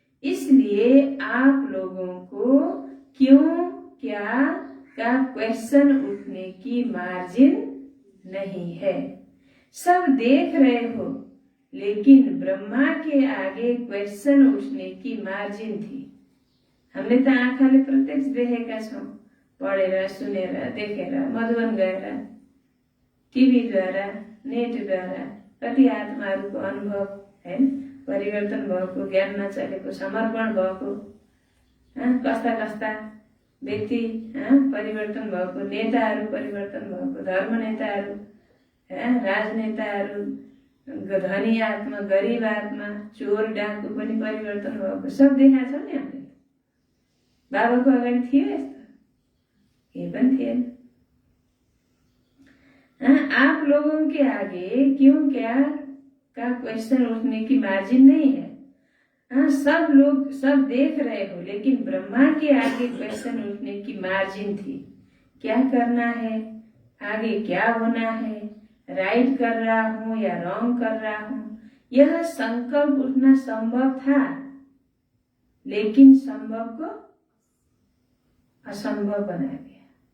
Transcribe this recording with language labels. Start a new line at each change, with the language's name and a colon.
Hindi: इसलिए आप लोगों को क्यों, क्या का क्वेश्चन उठने की मार्जिन नहीं है। सब देख रहे हो, लेकिन ब्रह्मा के आगे क्वेश्चन उठने की मार्जिन थी।
Nepali: हमले त आँखाले प्रत्यक्ष देखेका छौं, पढेर, सुनेर, देखेर, मधुवन गएर, टिभीद्वारा, नेटद्वारा कति आत्माहरूको अनुभव, हैन, परिवर्तन भएको, ज्ञानमा चलेको, समर्पण भएको, कस्ता कस्ता व्यक्ति परिवर्तन भएको, नेताहरू परिवर्तन भएको, धर्म नेताहरू, राजनेताहरू, धनी आत्मा, गरीब आत्मा, चोर डाकु पनि परिवर्तन भएको, सब देखा छ नि हामीले। बाबाको अगाडि थियो यस्तो? केही पनि थिएन।
Hindi: आप लोगों के आगे क्यों, क्या का क्वेश्चन उठने की मार्जिन नहीं है। सब लोग सब देख रहे हो, लेकिन ब्रह्मा के आगे क्वेश्चन उठने की मार्जिन थी। क्या करना है, आगे क्या होना है, राइट कर रहा हूँ या रॉन्ग कर रहा हूँ, यह संकल्प उठना संभव था, लेकिन संभव को असंभव बना दिया।